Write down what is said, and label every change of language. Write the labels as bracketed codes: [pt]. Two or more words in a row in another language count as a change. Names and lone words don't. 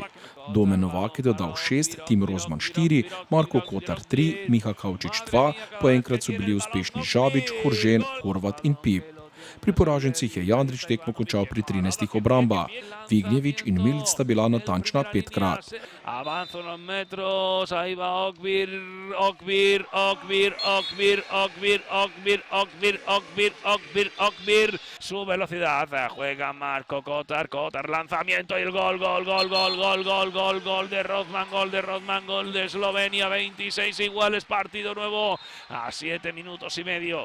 [sl] Domen Novak je dodal 6, Tim Rozman 4, Marko Kotar 3, Miha Kavčič 2, po enkrat so bili uspešni Žabič, Horžen, Horvat in Pip. Pri poražencih je Jandrić tekmo končal pri 13 obrambah. Vignjević in Milic sta bila natančna 5-krat. [es] Avanza unos metros, ahí va Okvir. Su velocidad, juega Marko Kotar, lanzamiento y el gol de Rothman, gol de Eslovenia, 26 iguales, partido nuevo a 7 minutos y medio.